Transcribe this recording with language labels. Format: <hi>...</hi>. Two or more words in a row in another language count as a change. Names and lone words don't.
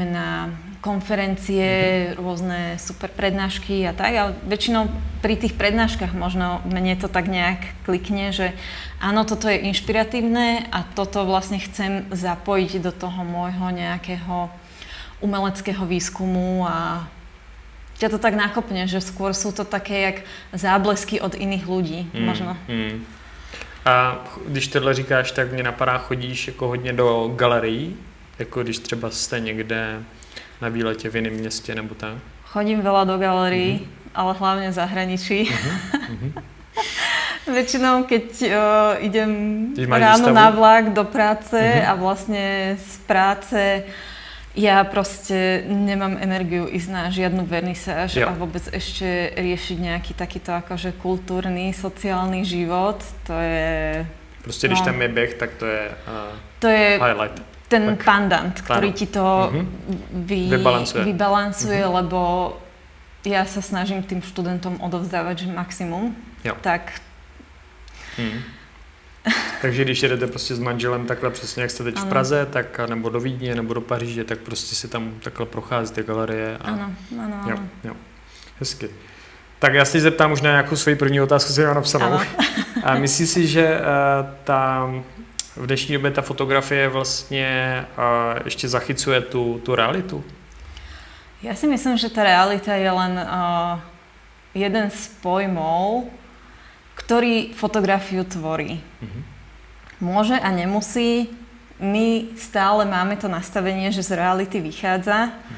<sk>na konferencie, rôzne super prednášky a tak, ale väčšinou pri tých prednáškach možno mne to tak nejak klikne, že áno, toto je inšpiratívne a toto vlastne chcem zapojiť do toho môjho nejakého umeleckého výskumu a ťa to tak nakopne, že skôr sú to také jak záblesky od iných ľudí, možno.</sk> <cs>A když tohle říkáš, tak mě napadá, chodíš jako hodně do galerií, jako když třeba jste někde na výletě v jiném městě nebo tak?</cs> <sk>Chodím veľa do galerií, ale hlavne v zahraničí. Väčšinou, keď idem ráno na vlak do práce a vlastne z práce ja proste nemám energiu ísť na žiadnu vernisáž a vôbec ešte riešiť nejaký takýto akože kultúrny, sociálny život.</sk> <cs>To je Prostě když tam je běh, tak to je highlight.</cs> <sk>Ten tak. pandant, ktorý ti to vybalancuje, lebo ja sa snažím tým študentom odovzdávať, že maximum.</sk> <cs>Jo. Tak. Takže když jedete prostě s manželem takhle přesně, jak jste teď v Praze, tak nebo do Vídně, nebo do Paříže, tak prostě si tam takhle procházíte galerie. Ano. Jo. Hezky. Tak já se teď zeptám už na nějakou svoji první otázku, si mám napsanou. A myslíš si, že v dnešní době ta fotografie vlastně ještě zachycuje tu realitu?</cs> <sk>Ja si myslím, že tá realita je len jeden z pojmov, ktorý fotografiu tvorí. Môže a nemusí. My stále máme to nastavenie, že z reality vychádza.</sk>